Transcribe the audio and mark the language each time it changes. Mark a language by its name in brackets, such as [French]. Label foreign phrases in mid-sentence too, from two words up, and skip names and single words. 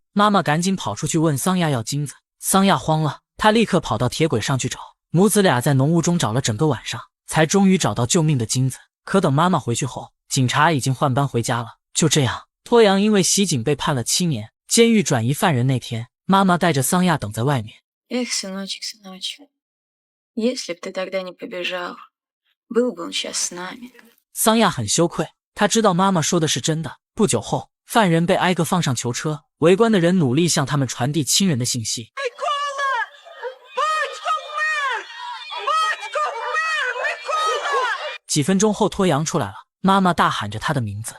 [Chinese] 妈妈赶紧跑出去问桑亚要金子，桑亚慌了，他立刻跑到铁轨上去找。母子俩在浓雾中找了整个晚上，才终于找到救命的金子。可等妈妈回去后，警察已经换班回家了。就这样，脱阳因为袭警被判了7年。监狱转移犯人那天，妈妈带着桑亚等在外面。 [Russian] Эх, сыночек, сыночек, если б ты тогда не побежал, был бы он сейчас с нами. [Chinese] 桑亚很羞愧， 他知道妈妈说的是真的。不久后，犯人被挨个放上囚车，围观的人努力向他们传递亲人的信息。几分钟后，脱阳出来了，妈妈大喊着他的名字。